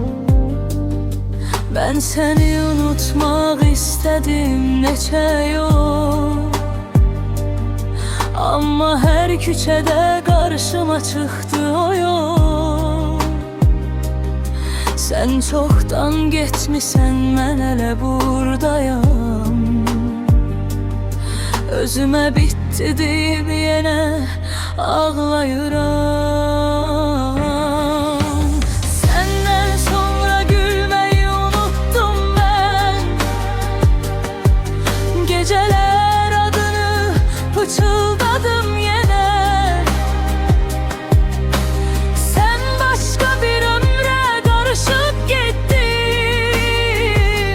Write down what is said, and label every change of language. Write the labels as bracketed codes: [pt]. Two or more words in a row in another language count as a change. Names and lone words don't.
[az] Ben seni unutmaq istədim neçə yol, amma hər küçədə qarşıma çıxdı o yol. Sən çoxdan getmisən, mən hələ buradayam. Özümə bitdi deyib yenə ağlayıram. [tr] Geceler adını pıçıldadım yine. Sen başka bir ömre karışıp gittin.